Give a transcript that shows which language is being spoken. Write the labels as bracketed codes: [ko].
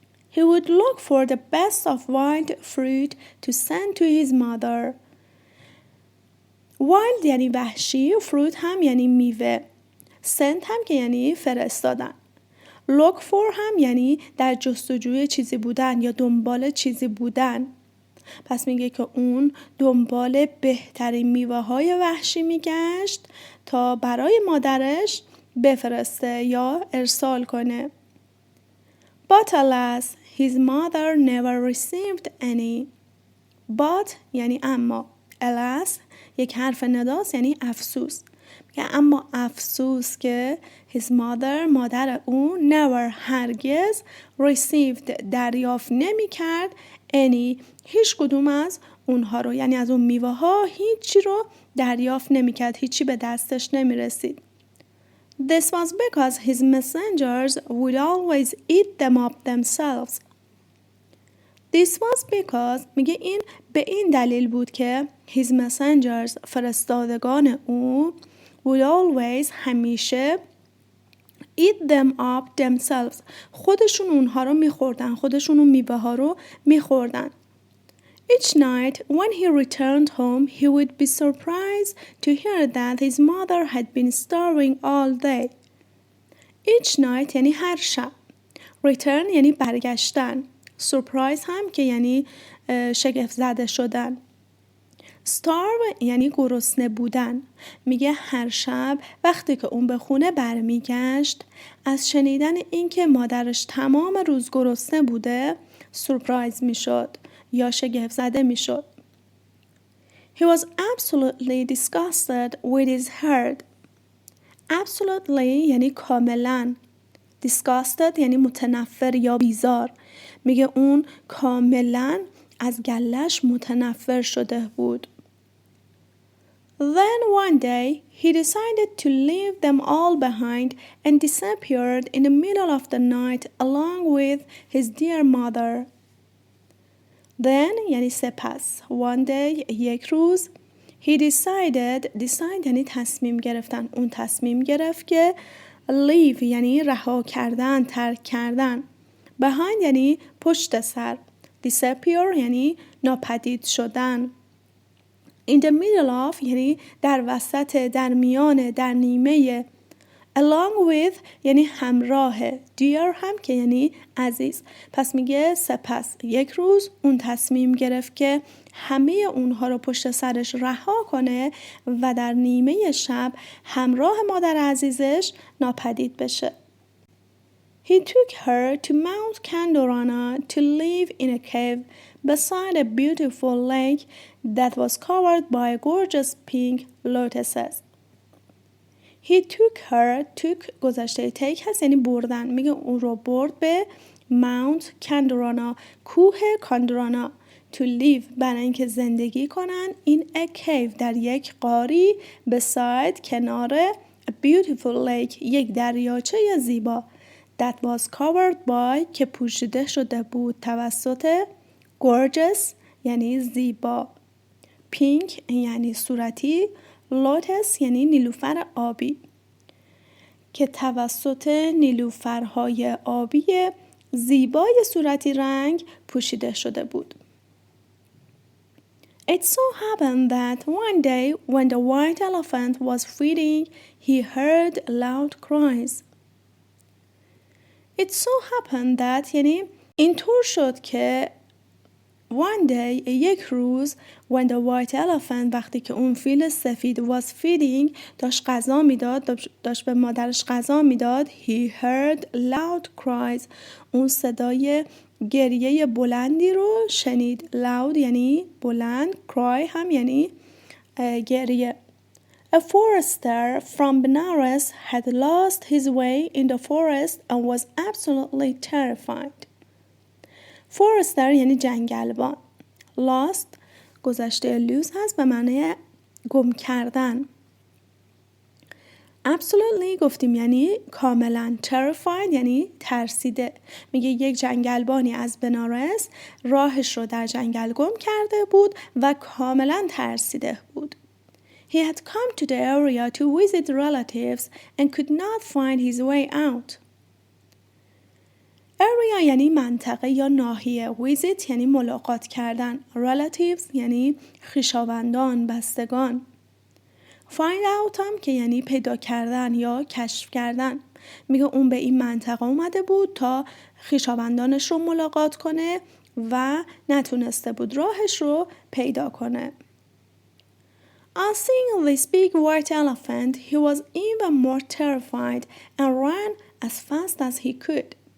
[en] He would look for the best of wild fruit to send to his mother. [fa] Wild یعنی وحشی، fruit هم یعنی میوه. Send هم که یعنی فرستادن. [en] Look for [fa] هم یعنی در جستجوی چیزی بودن یا دنبال چیزی بودن. پس میگه که اون دنبال بهترین میوه های وحشی میگشت تا برای مادرش بفرسته یا ارسال کنه. [en] But alas, his mother never received any. [fa] But یعنی اما. Alas یک حرف نداست یعنی افسوس. میگه اما افسوس که [en] his mother [fa] مادر اون never هرگز received دریافت نمی کرد any هیچ کدوم از اونها رو، یعنی از اون میوه ها هیچی رو دریافت نمی کرد، هیچی به دستش نمی رسید. [en] This was because his messengers would always eat them up themselves. This was because [fa] میگه این به این دلیل بود که [en] his messengers [fa] فرستادگان او [en] would always [fa] همیشه [en] eat them up themselves [fa] خودشون اونها رو میخوردن، خودشون اون میوه ها رو میخوردن. [en] Each night when he returned home he would be surprised to hear that his mother had been starving all day. [fa] Each night یعنی هر شب. Return یعنی برگشتن. Surprise هم که یعنی شگفت زده شدن. Starve یعنی گرسنه بودن. میگه هر شب وقتی که اون به خونه برمیگشت از شنیدن اینکه مادرش تمام روز گرسنه بوده سورپرایز میشد یا شگفت زده میشد. [en] He was absolutely disgusted with his herd. Absolutely [fa] یعنی کاملا. disgusted یعنی متنفر یا بیزار. میگه اون کاملا از گله‌اش متنفر شده بود. [en] Then one day he decided to leave them all behind and disappeared in the middle of the night along with his dear mother. [fa] Then یعنی سپس [en] one day [fa] یک روز [en] he decide [fa] یعنی تصمیم گرفتن. اون تصمیم گرفت که leave یعنی رها کردن، ترک کردن. behind یعنی پشت سر. disappear یعنی ناپدید شدن. [en] in the middle of [fa] یعنی در وسط، در میان، در نیمه. [en] along with [fa] یعنی همراه. dear هم که یعنی عزیز. پس میگه سپس یک روز اون تصمیم گرفت که همه اونها رو پشت سرش رها کنه و در نیمه شب همراه مادر عزیزش ناپدید بشه. [en] He took her to Mount Kandorana to live in a cave beside a beautiful lake that was covered by gorgeous pink lotuses. He took her, took [fa] گذشته [en] take [fa] هست یعنی بردن. میگه اون رو برد به Mount Kandorana، کوه کاندورانا. [en] To live [fa] برای اینکه زندگی کنن [en] in a cave [fa] در یک غاری beside کنار [en] a beautiful lake [fa] یک دریاچه زیبا [en] that was covered by [fa] که پوشیده شده بود توسط gorgeous یعنی زیبا، pink یعنی صورتی، lotus یعنی نیلوفر آبی که توسط نیلوفرهای آبی زیبای صورتی رنگ پوشیده شده بود. [en] It so happened that one day when the white elephant was feeding, he heard loud cries. It so happened that [fa] یعنی اینطور شد که [en] one day [fa] یک روز [en] when the white elephant [fa] وقتی که اون فیل سفید [en] was feeding [fa] داشت غذا میداد، داشت به مادرش غذا میداد. [en] He heard loud cries [fa] اون صدای گریه بلندی رو شنید. loud یعنی بلند، cry هم یعنی گریه. [en] A forester from Benares had lost his way in the forest and was absolutely terrified. [fa] Forester یعنی جنگلبان. Lost گذشته lose هست به معنی گم کردن. Absolutely گفتیم یعنی کاملا. Terrified یعنی ترسیده. میگه یک جنگلبانی از بنارس راهش رو در جنگل گم کرده بود و کاملا ترسیده بود. [en] He had come to the area to visit relatives and could not find his way out. [fa] Area یعنی منطقه یا ناحیه. Visit یعنی ملاقات کردن. Relatives یعنی خویشاوندان، بستگان. [en] Find out [fa] هم که یعنی پیدا کردن یا کشف کردن. میگه اون به این منطقه اومده بود تا خویشاوندانش رو ملاقات کنه و نتونسته بود راهش رو پیدا کنه. [en] On seeing this big white elephant, he was even more terrified and ran as fast as he could.